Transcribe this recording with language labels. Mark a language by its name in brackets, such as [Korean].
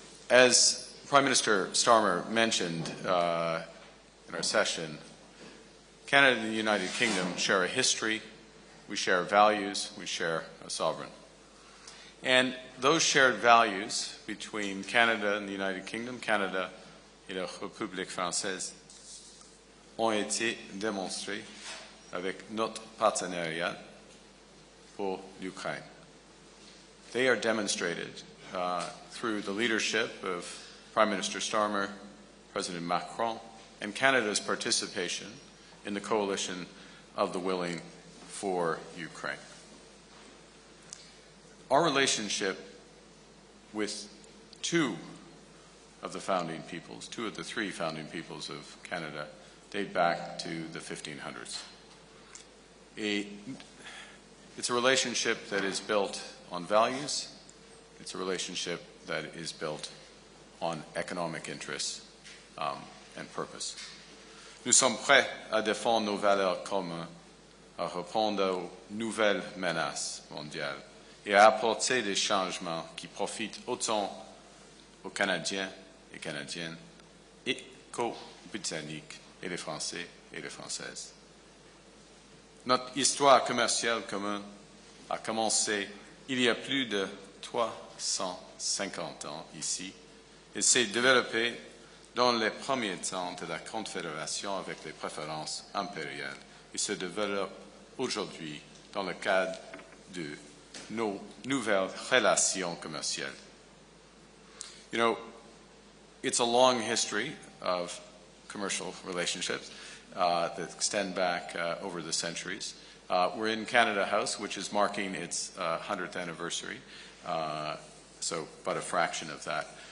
[English] As Prime Minister Starmer mentioned in our session, Canada and the United Kingdom share a history, we share values, we share a sovereign. And those shared values between Canada and the United Kingdom, [French] Canada et la République française, ont été démontrés avec notre partenariat pour l'Ukraine. [English] They are demonstrated through the leadership of Prime Minister Starmer, President Macron, and Canada's participation in the coalition of the willing for Ukraine. Our relationship with two of the three founding peoples of Canada date back to the 1500s. It's a relationship that is built on values. It's a relationship that is built on economic interests and purpose. [French] Nous sommes prêts à défendre nos valeurs communes, à répondre aux nouvelles menaces mondiales et à apporter des changements qui profitent autant aux Canadiens et Canadiennes et qu'aux Britanniques et les Français et les Françaises. Notre histoire commerciale commune a commencé il y a plus de 350 ans ici et s'est développée dans les premiers temps de la Confédération avec les préférences impériales et se développe aujourd'hui dans le cadre de nos nouvelles relations commerciales. [English] It's a long history of commercial relationships that extend back over the centuries. We're in Canada House, which is marking its 100th anniversary, so but a fraction of that.